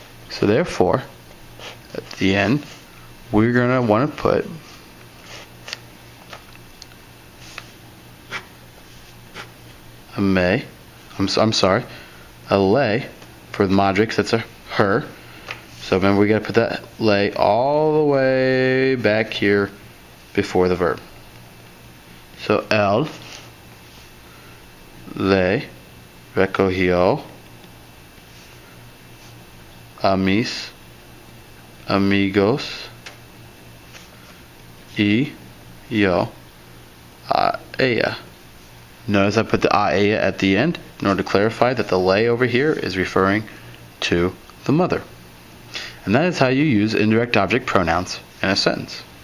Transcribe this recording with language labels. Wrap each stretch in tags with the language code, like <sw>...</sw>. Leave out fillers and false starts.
<en>So therefore, at the end, we're going to want to put a me, I'm sorry, a le for the madre, because that's a her. So remember, we got to put that le all the way back here before the verb.</en> <es>So él le recogió a mis amigos y yo a ella.</es> <en>Notice I put the</en> <es>a ella</es> <en>at the end in order to clarify that the le over here is referring to the mother. And that is how you use indirect object pronouns in a sentence.</en>